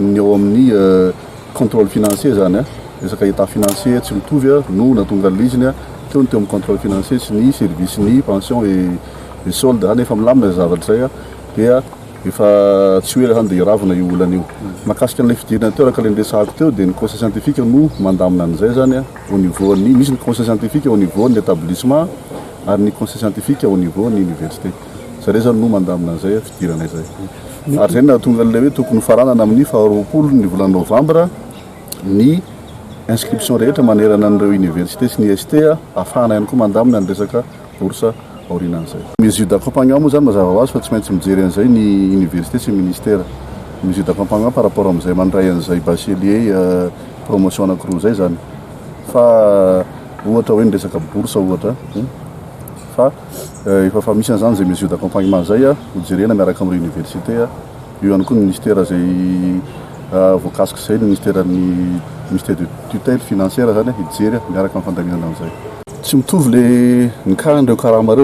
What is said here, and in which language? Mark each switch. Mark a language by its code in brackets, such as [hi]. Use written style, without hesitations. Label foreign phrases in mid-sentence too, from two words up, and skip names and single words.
[mg] ny eo amin'ny [fr] contrôle financier [mg] zany resaka [fr] état financier [mg] tsy mitovy no natonga l'iziny teo ny teo amin'ny [fr] contrôle financier [mg] sy ny service ny [fr] pension et solde [mg] zany efa milamina zavatra zay dia efa tsy hoe zany dia iravina io olana io mahakasika an'ilay fidirana teo raka le ndresahako teo dia ny [fr] conseil scientifique [mg] no mandamina an'izay zany [fr] au niveau [mg] ny misy ny conseil [fr] scientifique au niveau [mg] ny établissement ary ny [fr] conseil scientifique au niveau [mg] ny université zare zany no mandamina an'izay fidirana izay ary zay nahatonga an'ilay hoe tokony faranana amin'ny 20 ny volana novambra ny inscription rehetra manerana an'ireo université sy ny ST afahana ihany koa mandamina ny resaka bourse aorinan'izay [fr] mesure d'accompagnement [mg] moa zany mazava ho azy fa tsy maintsy mijery an'izay ny université sy ministère [fr] mesure d'accompagnement par rapport [mg] amin'izay mandray an'izay [fr] bachelier promotion [mg] anankiroa zay zany fa ohatra hoe ny resaka bourse ohatra fa efa misy an'izany zay [fr] mesure d'accompagnement [mg] zay hojerena miaraka amin'ny université io ihany koa ny ministère zay voakasika izay ny [fr] ministère de tutelle financière [mg] zany hijery miaraka amin'ny fandaminana an'izay tsy mitovy le nikaran'ireo karamareo